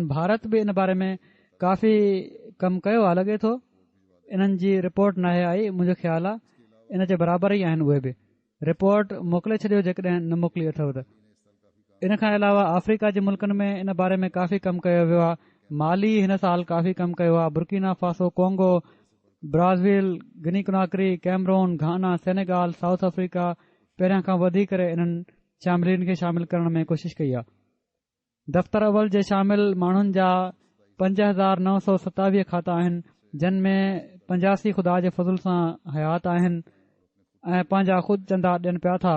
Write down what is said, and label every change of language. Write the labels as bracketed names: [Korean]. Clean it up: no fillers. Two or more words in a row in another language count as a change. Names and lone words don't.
[Sindhi] भारत बि इन बारे में काफ़ी कमु कयो आहे, लॻे थो इन्हनि जी रिपोर्ट नाहे आई, मुंहिंजो ख़्यालु आहे इन जे बराबरि ई आहिनि। उहे बि रिपोर्ट मोकिले छॾियो जेकॾहिं न मोकिली अथव त। इन खां अलावा अफ्रीका जे मुल्कनि में इन बारे में काफ़ी कमु कयो वियो आहे। माली हिन साल काफ़ी कमु कयो आहे, बुर्किना फासो, कोंगो, ब्राज़ील, गिनी कुनाकरी, कैमरून, घाना, सेनेगाल, साउथ अफ्रीका पहिरियां खां वधी करे इन्हनि शामिलीन खे शामिल करण में कोशिश कई आहे। दफ़्तर अव्वल जे शामिल माण्हुनि जा 5,927 खाता आहिनि, जिन में 85 ख़ुदा जे फज़ुल सां हयात आहिनि ऐं पंहिंजा ख़ुदि चंदा ॾियनि पिया था।